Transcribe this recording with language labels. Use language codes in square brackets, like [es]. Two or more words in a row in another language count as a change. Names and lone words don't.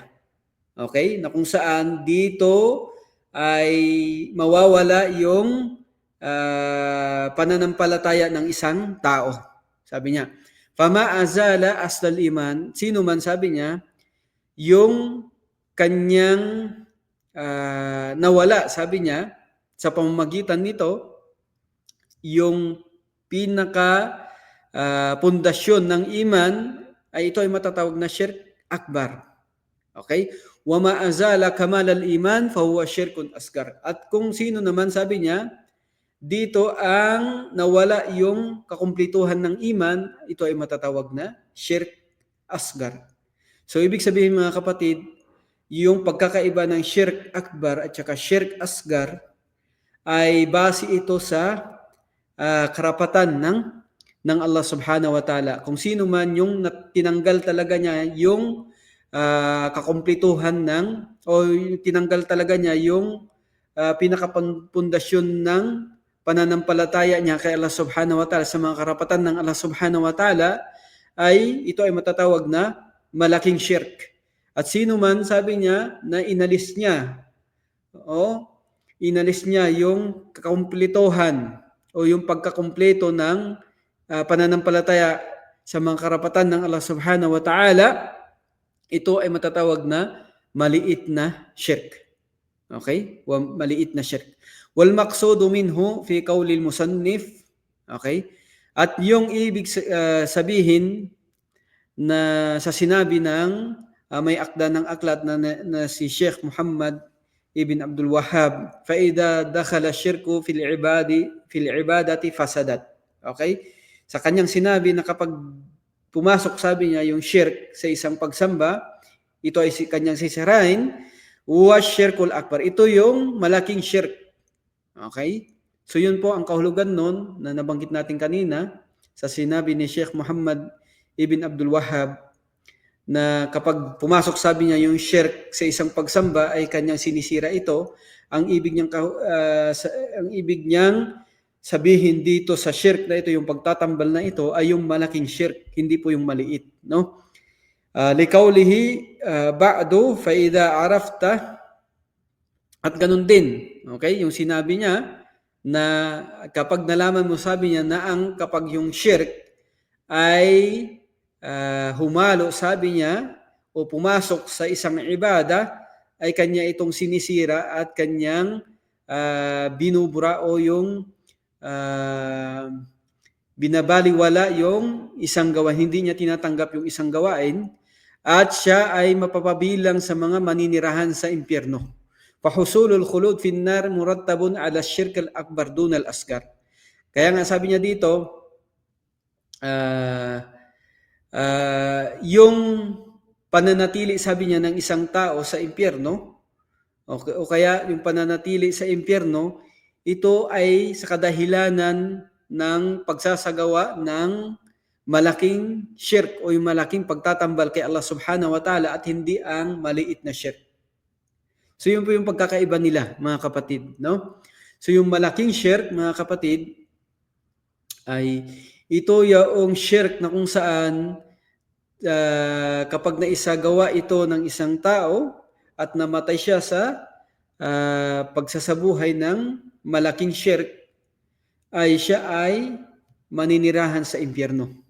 [tl] Okay? Na kung saan dito ay mawawala yung pananampalataya ng isang tao. Sabi niya, [ar] فما أزال أصل الإيمان, [tl] sino man, sabi niya, yung kanyang nawala, sabi niya, sa pamamagitan nito, yung pinaka pundasyon ng iman ay ito ay matatawag na [ar] شرك أكبر. [tl] Okay? [ar] وما أزال كمال الإيمان فهو شرك أصغر. [tl] At kung sino naman, sabi niya, dito ang nawala yung kakumplituhan ng iman, ito ay matatawag na [ar] شرك أصغر. [tl] So ibig sabihin, mga kapatid, yung pagkakaiba ng [ar] شرك أكبر [tl] at saka [ar] شرك أصغر [tl] ay base ito sa karapatan ng Allah [ar] سبحانه وتعالى. [tl] Kung sino man yung tinanggal talaga niya yung kakumplituhan o tinanggal talaga niya yung pinakapundasyon ng pananampalataya niya kay Allah [ar] سبحانه وتعالى, [tl] sa mga karapatan ng Allah [ar] سبحانه وتعالى, [tl] ito ay matatawag na malaking shirk. At sino man, sabi niya, na inalis niya yung kakumplituhan o yung pagkakumpleto ng pananampalataya sa mga karapatan ng Allah [ar] سبحانه وتعالى, [tl] ito ay matatawag na maliit na shirk. Okay? Maliit na shirk. [ar] والمقصود منه في قول المصنف. [tl] Okay? At yung ibig sabihin na sa sinabi ng may akda ng aklat na si Sheikh Muhammad ibn Abdul Wahhab, [ar] فإذا دخل الشرك في العبادة فسدت. [tl] Okay? Sa kanyang sinabi na kapag pumasok, sabi niya, yung shirk sa isang pagsamba, ito ay kanyang sisirain, [ar] والشرك الأكبر. [tl] Ito yung malaking shirk. Okay? So yun po ang kahulugan nun na nabanggit natin kanina sa sinabi ni Sheikh Muhammad ibn Abdul Wahhab, na kapag pumasok, sabi niya, yung shirk sa isang pagsamba ay kanyang sinisira ito. Ang ibig niyang sabihin dito sa shirk na ito, yung pagtatambal na ito, ay yung malaking shirk, hindi po yung maliit, no? [ar] لقوله بعد فإذا عرفت, [tl] at ganun din, okay, yung sinabi niya na kapag nalaman mo, sabi niya, na kapag yung shirk ay humalo, sabi niya, o pumasok sa isang ibada, ay kanya itong sinisira at kanyang binubura o yung binabaliwala yung isang gawain. Hindi niya tinatanggap yung isang gawain, at siya ay mapapabilang sa mga maninirahan sa impyerno. [ar] فحصول الخلود في النار مرتب على الشرك الأكبر دون الأصغر. [tl] Kaya nga sabi niya dito, yung pananatili, sabi niya, ng isang tao sa impyerno, o kaya yung pananatili sa impyerno, ito ay sa kadahilanan ng pagsasagawa ng malaking shirk o yung malaking pagtatambal kay Allah [ar] سبحانه وتعالى, [tl] at hindi ang maliit na shirk. So yun po yung pagkakaiba nila, mga kapatid, no? So yung malaking shirk, mga kapatid, ay ito yung shirk na kung saan kapag naisagawa ito ng isang tao at namatay siya sa pagsasabuhay ng malaking shirk, ay siya ay maninirahan sa impyerno.